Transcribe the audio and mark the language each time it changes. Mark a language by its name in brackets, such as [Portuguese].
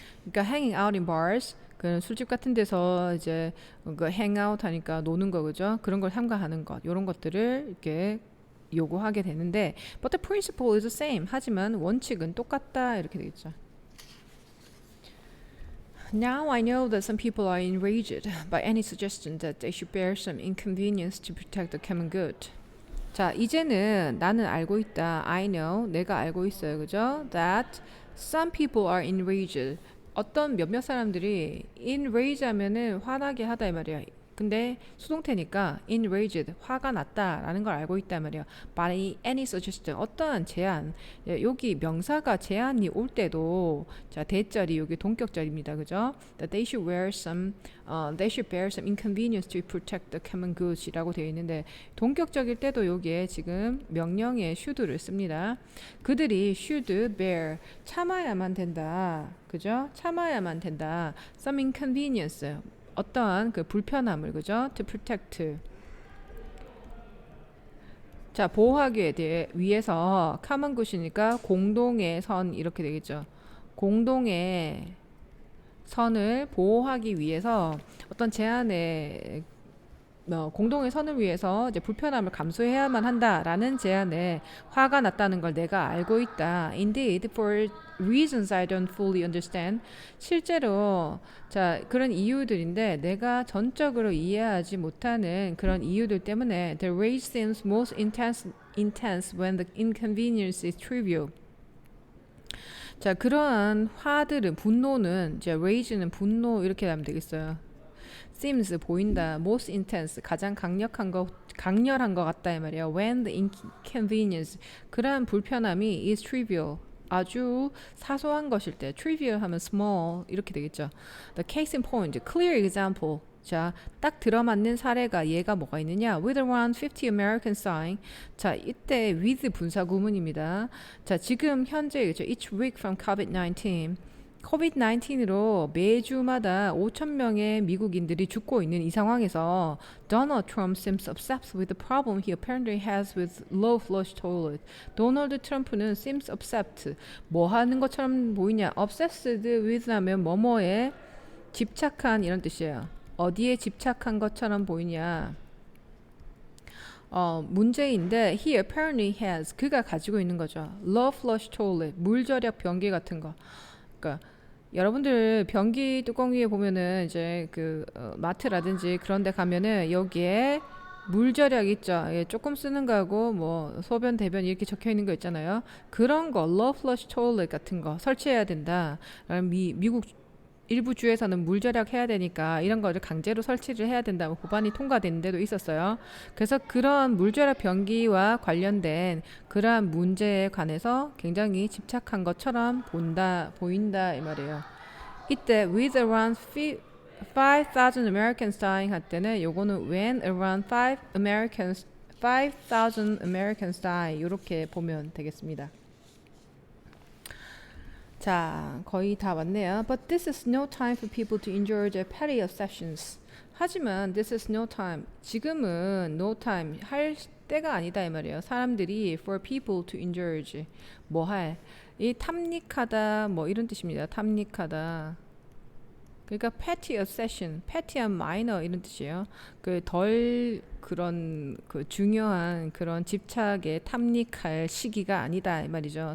[Korean] 그러니까 hanging out in bars 그 술집 같은 데서 이제 그 hang out 하니까 노는 거 그죠 그런 걸 삼가하는 것 이런 것들을 이렇게 요구하게 되는데 [English] but the principle is the same [Korean] 하지만 원칙은 똑같다 이렇게 되겠죠. [English] Now I know that some people are enraged by any suggestion that they should bear some inconvenience to protect the common good. [Korean] 자 이제는 나는 알고 있다. I know 내가 알고 있어요. 그죠? [English] That some people are enraged [Korean] 어떤 몇몇 사람들이 enrage 하면은 화나게 하다 이 말이야. 근데 수동태니까 enraged 화가 났다라는 걸 알고 있단 말이에요. By any suggestion 어떠한 제안 여기 명사가 제안이 올 때도 자 대절이 여기 동격절입니다. 그죠? [English] That they should wear some they should bear some inconvenience to protect the common goods [Korean] 이라고 되어 있는데 동격적일 때도 여기에 지금 명령의 should를 씁니다. 그들이 should bear 참아야만 된다. 그죠? 참아야만 된다. Some inconvenience 어떠한 그 불편함을 그죠? [English] To protect. [Korean] 자 보호하기 위해서 common good이니까 공동의 선 이렇게 되겠죠. 공동의 선을 보호하기 위해서 어떤 제안에 공동의 선을 위해서 이제 불편함을 감수해야만 한다라는 제안에 화가 났다는 걸 내가 알고 있다. [English] Indeed, for reasons I don't fully understand. [Korean] 실제로 자 그런 이유들인데 내가 전적으로 이해하지 못하는 그런 이유들 때문에 [English] the rage seems most intense when the inconvenience is trivial. [Korean] 자 그러한 화들은 분노는 이제 rage는 분노 이렇게 하면 되겠어요. seems 보인다, most intense 가장 강력한 강렬한 것 같다 이 말이에요. When the inconvenience 그러한 불편함이 is trivial 아주 사소한 것일 때 trivial 하면 small 이렇게 되겠죠. [English] The case in point, clear example. [Korean] 자, 딱 들어맞는 사례가 얘가 뭐가 있느냐? [English] With around 50 Americans dying. [Korean] 자, 이때 with 분사 구문입니다. [English] 자, 지금 현재 each week from COVID-19. [Korean] COVID-19으로 매주마다 5,000명의 미국인들이 죽고 있는 이 상황에서 [English] Donald Trump seems obsessed with the problem he apparently has with low flush toilet. [Korean] 도널드 트럼프는 seems obsessed. 뭐 하는 것처럼 보이냐? Obsessed with 하면 뭐뭐에 집착한 이런 뜻이에요. 어디에 집착한 것처럼 보이냐? 문제인데 he apparently has 그가 가지고 있는 거죠. low flush toilet 물절약 변기 같은 거. 그러니까 여러분들 변기 뚜껑 위에 보면은 이제 그 마트라든지 그런 데 가면은 여기에 물절약 있죠. 예, 조금 쓰는 거하고 뭐 소변 대변 이렇게 적혀 있는 거 있잖아요. 그런 거 low flush toilet 같은 거 설치해야 된다. 미국 일부 주에서는 물절약 해야 되니까 이런 거를 강제로 설치를 해야 된다고 법안이 통과된 데도 있었어요. 그래서 그런 물절약 변기와 관련된 그러한 문제에 관해서 굉장히 집착한 것처럼 보인다 이 말이에요. 이때 with around 5,000 Americans dying 할 때는 요거는 when around 5,000 Americans die 이렇게 보면 되겠습니다. 자, 거의 다 왔네요. [English] But this is no time for people to enjoy their petty obsessions. [Korean] 하지만 this is no time. 지금은 no time 할 때가 아니다 이 말이에요. 사람들이 for people to indulge 뭐 할. 이 탐닉하다 뭐 이런 뜻입니다. 탐닉하다. 그러니까 petty obsession, petty한 minor 이런 뜻이에요. 그 덜 그런 그 중요한 그런 집착에 탐닉할 시기가 아니다 이 말이죠.